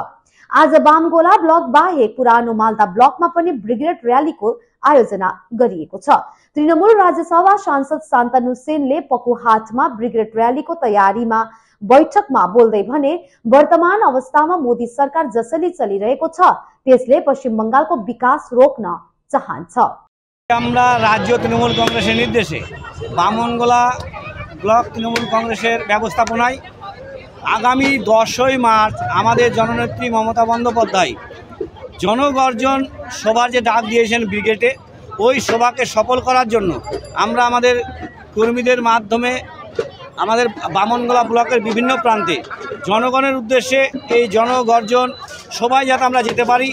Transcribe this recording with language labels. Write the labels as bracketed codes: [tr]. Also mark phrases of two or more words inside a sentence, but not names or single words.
[ne] आज बामगोला ब्लक बाहेक पुरानो मालदा ब्लकमा पनि ब्रिगेड र्यालीको आयोजना गरिएको छ। तृणमूल राज्यसभा सांसद शान्तनु सेनले पकुहाटमा ब्रिगेड र्यालीको तयारीमा बैठकमा बोल्दै भने वर्तमान अवस्थामा मोदी सरकार जसरी चलिरहेको छ त्यसले पश्चिम बंगालको विकास रोक्न चाहन्छ। [bn] আমরা রাজ্য তৃণমূল কংগ্রেসের নির্দেশে বামনগোলা ব্লক তৃণমূল কংগ্রেসের ব্যবস্থাপনায় আগামী 10ই মার্চ আমাদের জননেত্রী মমতা বন্দ্যোপাধ্যায় জনগর্জন সভার যে ডাক দিয়েছেন ব্রিগেডে, ওই সভাকে সফল করার জন্য আমরা আমাদের কর্মীদের মাধ্যমে আমাদের বামনগোলা ব্লকের বিভিন্ন প্রান্তে জনগণের উদ্দেশ্যে এই জনগর্জন সভায় যাতে আমরা যেতে পারি।